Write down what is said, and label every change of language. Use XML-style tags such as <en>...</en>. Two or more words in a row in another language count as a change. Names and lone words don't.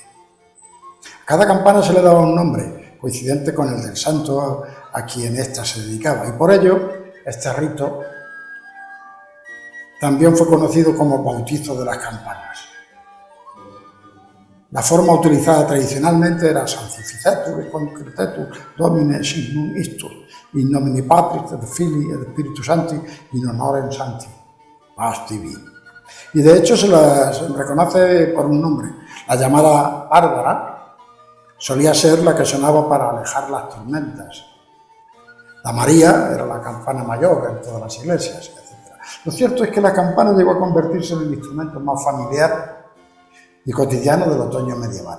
<es>A cada campana se le daba un nombre, coincidente con el del santo a quien ésta se dedicaba, y por ello, este rito también fue conocido como bautizo de las campanas. La forma utilizada tradicionalmente era</es> <la>Sanctificetur et Concretetur Domine Signum Istus, in nomine Patris et Filii et Spiritus Sancti, in honorem Sancti, Paz Tibi.</la> <es>Y de hecho se reconoce por un nombre. La llamada Bárbara solía ser la que sonaba para alejar las tormentas. La María era la campana mayor en todas las iglesias, etc. Lo cierto es que la campana llegó a convertirse en el instrumento más familiar y cotidiano del otoño medieval.</es>